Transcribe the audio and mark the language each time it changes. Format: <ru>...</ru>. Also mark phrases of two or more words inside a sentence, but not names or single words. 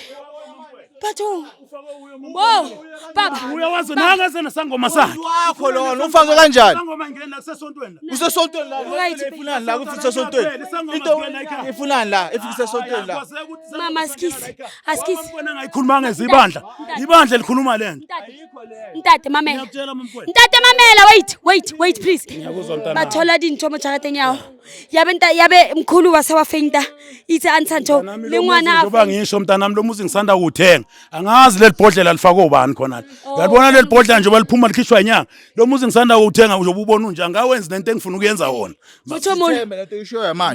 <zu>Bathong. Wow. Baba. Uyawazi nanga sena sangoma sakhe. Wakho lona ufake kanjani? Sangoma ngena kusesontweni. Usesontweni la. Ifunani la kufika esontweni. Into ifunani la efika esontweni la. Mama askisi. Mamkwena ngayikhulumanga ezibandla. Ibandla likhuluma lento.</zu> <st>Ntate mamela. Ngiyakutshela mamkwena. Ntate mamela</st> <en>wait please.</en> <st>Bathola dintho mo jarateng yawo.</st> <zu>Yabe mkhulu wasewa feinta. Ithi antsanto le ngwana ngoba ngisho mntanami lo muzi ngisanda kuwuthenga. Angazi lelibhodlela lifakwe ubani khona. Uyabona lelibhodlela nje baliphuma likhishwa inyanga. Lo muzi ngisanda kuwuthenga uzobe ubona unje angawenzi lento engifuna ukuyenza wona. Thembe lento ishoya manje.</zu>